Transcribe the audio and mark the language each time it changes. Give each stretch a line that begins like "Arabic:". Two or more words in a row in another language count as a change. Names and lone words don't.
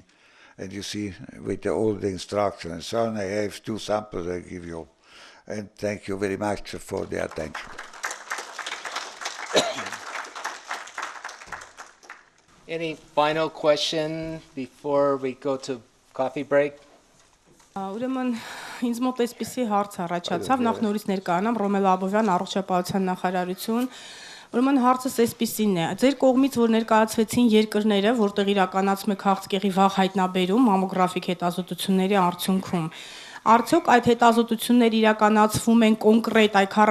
English: And you see with all the instructions and so on, I have 2 samples I give you. And thank you very much for the attention. Any final question before we go to coffee break?
Armenian: Ուրեմն ինձ մոտ էսպիսի հարց առաջացավ, նախ նորից ներկայանամ Ռոմել Աբովյան, առողջապահության նախարարություն։ Ուրեմն հարցս էսպիսին է. Ձեր կողմից որ ներկայացվեցին երկրները, որտեղ իրականացում է քաղցկեղի վաղ հայտնաբերում մամոգրաֆիկ հետազոտությունների արդյունքում, արդյոք այդ հետազոտությունները իրականացվում են կոնկրետ